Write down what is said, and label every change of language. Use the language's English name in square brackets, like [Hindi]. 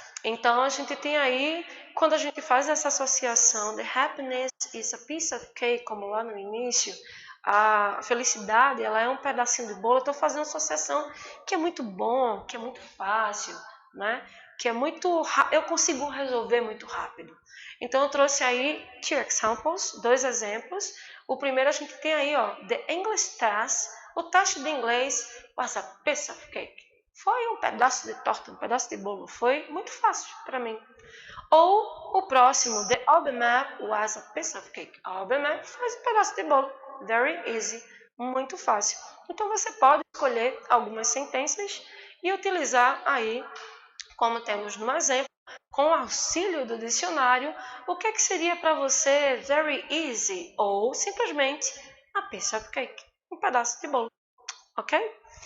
[Portuguese] Então a gente tem aí, quando a gente faz essa associação, [English] the happiness is a piece of cake, [Portuguese] como lá no início, a felicidade ela é um pedacinho de bolo, eu estou fazendo associação que é muito bom, que é muito fácil, né? Que é muito, eu consigo resolver muito rápido. Então eu trouxe aí 2 examples, 2 exemplos. O primeiro a gente tem aí, ó, the English test. O teste de inglês [English] was a piece of cake. [Portuguese] Foi um pedaço de torta, um pedaço de bolo. Foi muito fácil para mim. Ou o próximo, [English] the Alba map was a piece of cake. [Portuguese] A Alba map foi um pedaço de bolo. [English] Very easy, [Portuguese] muito fácil. Então você pode escolher algumas sentenças e utilizar aí, como temos no exemplo, com o auxílio do dicionário, o que seria para você [English] very easy [Portuguese] ou simplesmente [English] a piece of cake, [Portuguese] um pedaço de bolo, ok?